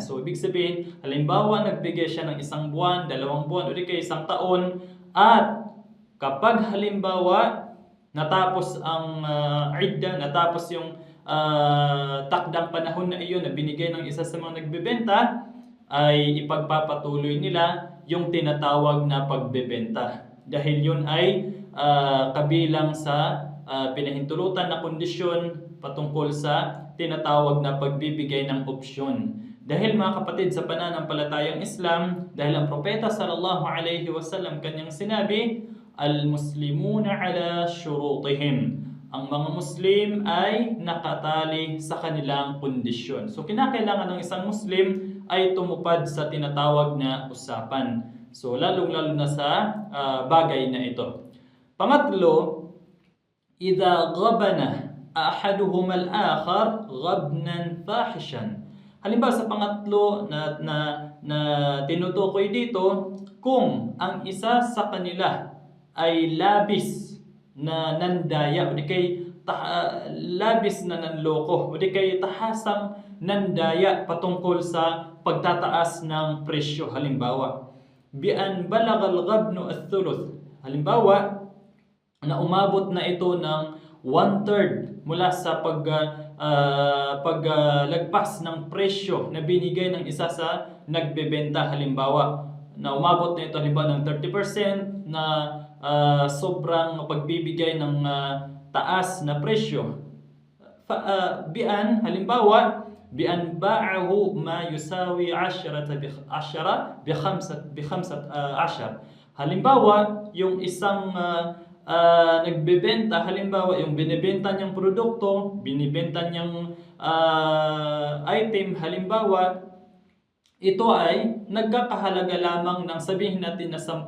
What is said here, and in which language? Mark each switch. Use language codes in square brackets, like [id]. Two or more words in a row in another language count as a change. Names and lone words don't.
[tl] So ibig sabihin, halimbawa nagbigay siya ng 1 buwan, 2 buwan o di kaya 1 taon, at kapag halimbawa natapos ang idda, natapos yung takdang panahon na iyon na binigay ng isa sa mga nagbebenta, ay ipagpapatuloy nila yung tinatawag na pagbebenta. Dahil yun ay kabilang sa pinahintulutan na kondisyon patungkol sa tinatawag na pagbibigay ng opsyon. Dahil mga kapatid, sa pananampalatayang Islam, dahil ang propeta [ar] صلى الله عليه وسلم [tl] kanyang sinabi, [ar] المسلمون على شروطهم. [tl] Ang mga Muslim ay nakatali sa kanilang kondisyon. So kinakailangan ng isang Muslim ay tumupad sa tinatawag na usapan. So lalong-lalo na sa bagay na ito. Pangatlo, [ar] إذا غبن أحدهما الآخر غبنا فاحشا. [tl] Halimbawa sa pangatlo na tinutukoy dito, kung ang isa sa kanila ay labis na nandaya o di kay labis na nanloko o di kay tahasang nandaya patungkol sa pagtataas ng presyo. Halimbawa, [ar] بأن بلغ الغبن الثلث. [tl] Halimbawa, na umabot na ito ng 1/3 mula sa paglagpas ng presyo na binigay ng isa sa nagbebenta. Halimbawa, na umabot na ito halimbawa ng 30% na sobrang pagbibigay ng taas na presyo. Halimbawa, [ar] بأن باعه ما يساوي 10 ب 15. [tl] Halimbawa, yung isang nagbebenta, halimbawa yung binibenta niyang produkto, binibenta niyang item, halimbawa ito ay nagkakahalaga lamang ng sabihin natin na 10,000.